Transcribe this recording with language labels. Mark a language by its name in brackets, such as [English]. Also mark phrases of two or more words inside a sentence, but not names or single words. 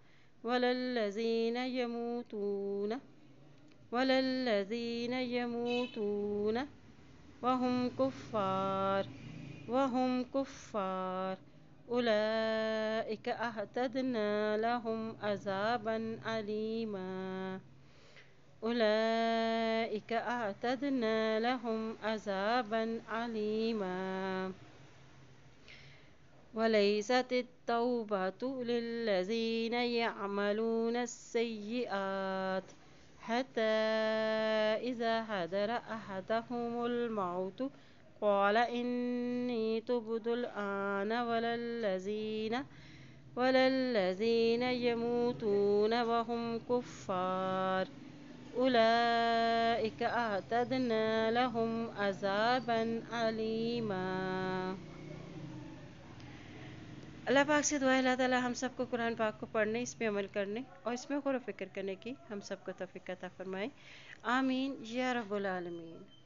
[Arabic] والذين يموتون وهم كفار أولئك أعتدنا لهم عذابا أليما. وليست التوبة للذين يعملون السيئات حتى إذا حضر أحدهم الموت قال إني تبت الآن والذين يموتون وهم كفار أولئك أعتدنا لهم عذابا أليما. [Urdu] اللہ پاک سے دعا ہے اللہ تعالیٰ ہم سب کو قرآن پاک کو پڑھنے، اس پہ عمل کرنے اور اس میں غور و فکر کرنے کی ہم سب کو توفیق عطا فرمائے. [Arabic] آمين يا رب العالمين.